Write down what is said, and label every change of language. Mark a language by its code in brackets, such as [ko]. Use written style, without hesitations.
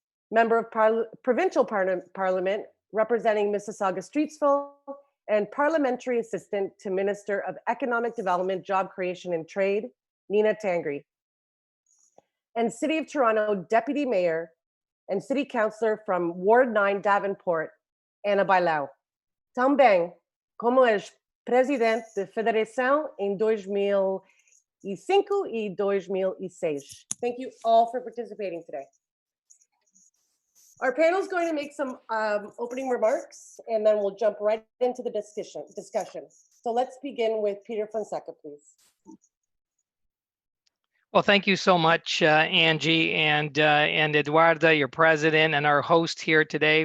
[en] Member of Provincial Parliament representing Mississauga Streetsville, and Parliamentary Assistant to Minister of Economic Development, Job Creation and Trade, Nina Tangri. And City of Toronto Deputy Mayor and City Councillor from Ward 9 Davenport, Ana Bailao. [pt] Também como ex-presidente de Federação em 2005 e 2006. [en] Thank you all for participating today. Our panel is going to make some opening remarks, and then we'll jump right into the discussion. So let's begin with Peter Fonseca, please. Well, thank you so much, Angie and Eduarda, your president, and our host here today.